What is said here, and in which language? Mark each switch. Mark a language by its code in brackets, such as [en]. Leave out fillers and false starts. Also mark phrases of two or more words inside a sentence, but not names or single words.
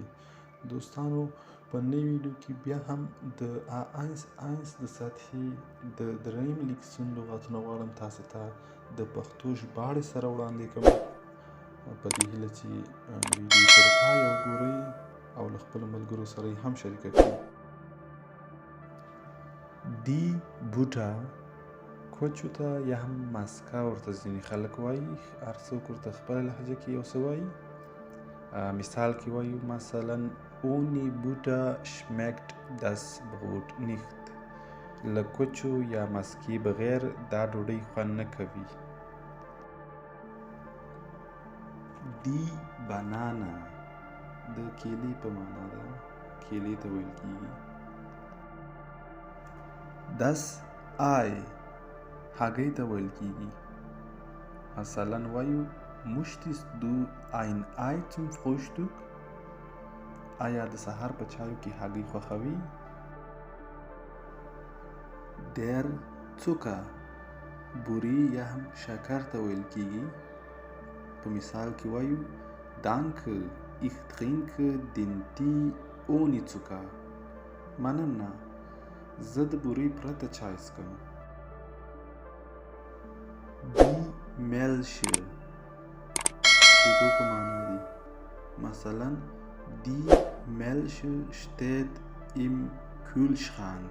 [ps] دوستانو، په نوې ویډیو کې بیا هم د A1 د سطحې د دریم لیکسون لغتونه غواړم تاسو ته د پښتو ژباړې سره وړاندې کوم، په دې هیله چې ویډیو تر پایه وګورئ او له خپلو ملګرو سره یې هم شریکه کړئ. [de] die Butter, [ps] کوچو ته یا هم مسکه ورته ځینې خلک وایي، هر څوک ورته خپله لهجه کې یو څه وایي. مثال کې وایو مثلا [de] ohne Butter schmeckt das Brot nicht. [ps] له کوچو یا مسکې بغیر دا ډوډۍ خوند نه کوي. [de] die Banane [ps] د کیلې په معنا ده، کیلې ته ویل کیږي. [de] Das Ei [ps] هګۍ ته ویل کیږي. [de] مثلا وایو möchtest du ein Ei zum Frühstück؟ [ps] آیا د سهار په چایو کې هګۍ خوښوي؟ [de] Der Zucker [ps] بوري یا هم شکر ته ویل کیږي. په مثال کې وایو [de] Danke, ich trinke den Tee ohne Zucker. [ps] مننه، زه د بوري پرته چای څښم. [de] Die Milch [ps] شیدو په معنا دي. [de] مثلا Die Milch steht im Kühlschrank.